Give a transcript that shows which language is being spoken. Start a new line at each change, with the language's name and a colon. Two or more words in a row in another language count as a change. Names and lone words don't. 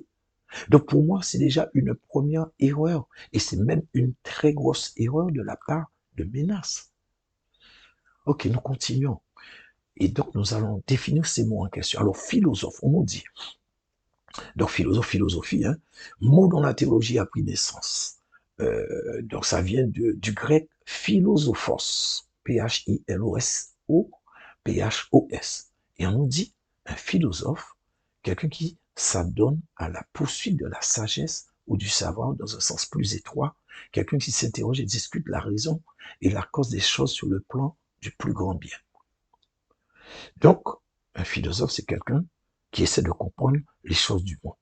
French: Donc pour moi, c'est déjà une première erreur et c'est même une très grosse erreur de la part de Ménas. Ok, nous continuons. Et donc nous allons définir ces mots en question. Alors philosophe, on nous dit. Donc philosophe, philosophie, hein, mot dont la théologie a pris naissance. Donc ça vient du grec philosophos, P-H-I-L-O-S-O, P-H-O-S. Et on nous dit un philosophe, quelqu'un qui s'adonne à la poursuite de la sagesse ou du savoir dans un sens plus étroit, quelqu'un qui s'interroge et discute la raison et la cause des choses sur le plan du plus grand bien. Donc, un philosophe, c'est quelqu'un qui essaie de comprendre les choses du monde.